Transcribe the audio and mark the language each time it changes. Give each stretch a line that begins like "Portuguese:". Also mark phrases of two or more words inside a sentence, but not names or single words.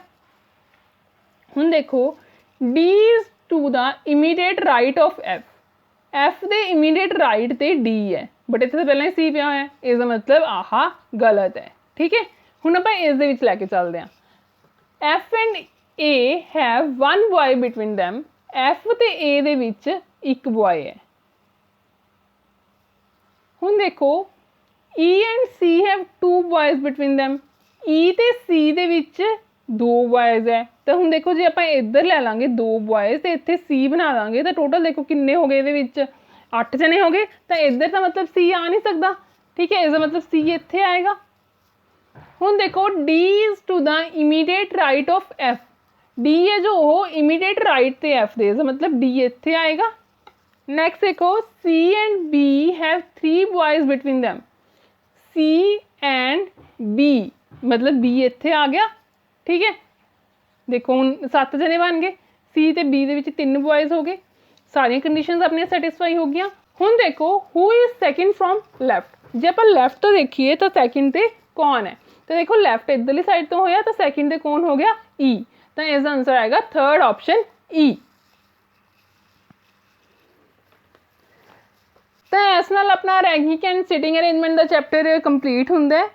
Punjabi: ਹੁਣ ਦੇਖੋ
English: D is to the immediate right of F,
Punjabi: ਐਫ ਦੇ
English: immediate right
Punjabi: ਤੇ ਡੀ ਹੈ, ਬਟ ਇੱਥੇ ਤੋ ਪਹਿਲੇ ਹੀ ਸੀ ਪਿਆ ਹੋਇਆ ਹੈ, ਇਸਕਾ ਮਤਲਬ ਆਹਾ ਗਲਤ ਹੈ, ਠੀਕ ਹੈ। ਹੁਣ ਆਪਾਂ ਇਸ ਦੇ ਵਿਚ ਲੈਕੇ ਚਲਦੇ ਹਾਂ,
English: F and A have 1 boy between them,
Punjabi: ਐਫ ਤੇ ਏ ਦੇ ਵਿਚ ਇਕ ਬੌਏ ਹੈ। ਹੁਣ ਦੇਖੋ
English: E and C have two boys between them.
Punjabi: E ਤੇ C ਦੇ ਵਿੱਚ ਦੋ boys ਹੈ, ਤਾਂ ਹੁਣ ਦੇਖੋ ਜੇ ਆਪਾਂ ਇੱਧਰ ਲੈ ਲਾਂਗੇ ਦੋ boys ਤੇ ਇੱਥੇ C ਬਣਾ ਦਾਂਗੇ ਤਾਂ ਟੋਟਲ ਦੇਖੋ ਕਿੰਨੇ ਹੋ ਗਏ ਇਹਦੇ ਵਿੱਚ 8 ਜਣੇ ਹੋ ਗਏ, ਤਾਂ ਇੱਧਰ ਤਾਂ ਮਤਲਬ C ਆ ਨਹੀਂ ਸਕਦਾ, ਠੀਕ ਹੈ, ਇਸਦਾ ਮਤਲਬ C ਇੱਥੇ ਆਏਗਾ। ਹੁਣ ਦੇਖੋ
English: D is to the immediate right of F,
Punjabi: D ਹੈ ਜੋ ਉਹ
English: immediate right
Punjabi: ਤੇ F ਦੇ, ਇਸਦਾ ਮਤਲਬ D ਇੱਥੇ ਆਏਗਾ। ਨੈਕਸਟ ਦੇਖੋ
English: C and B have 3 boys between them, C and B
Punjabi: मतलब B ਇੱਥੇ ਆ ਗਿਆ, ਠੀਕ ਹੈ। ਦੇਖੋ ਹੁਣ 7 ਜਣੇ ਬਣ ਗਏ, C ਤੇ B ਦੇ ਵਿੱਚ 3 boys ਹੋ ਗਏ, ਸਾਰੀਆਂ ਕੰਡੀਸ਼ਨਸ ਆਪਣੀਆਂ ਸੈਟੀਸਫਾਈ ਹੋ ਗਈਆਂ। ਹੁਣ ਦੇਖੋ
English: who is second from left,
Punjabi: ਜੇ ਆਪਾਂ ਲੈਫਟ ਤੋਂ ਦੇਖੀਏ ਤਾਂ ਸੈਕਿੰਡ ਤੇ ਕੌਣ ਹੈ, ਤਾਂ ਦੇਖੋ ਲੈਫਟ ਇੱਧਰਲੀ ਸਾਈਡ ਤੋਂ ਹੋਇਆ ਤਾਂ ਸੈਕਿੰਡ ਤੇ ਕੌਣ ਹੋ ਗਿਆ E, ਤਾਂ ਇਸ ਦਾ ਆਨਸਰ ਆਏਗਾ
English: third option
Punjabi: E। ਤਾਂ ਇਸ ਨਾਲ ਆਪਣਾ
English: ranking and sitting arrangement
Punjabi: ਦਾ ਚੈਪਟਰ ਕੰਪਲੀਟ ਹੁੰਦਾ ਹੈ।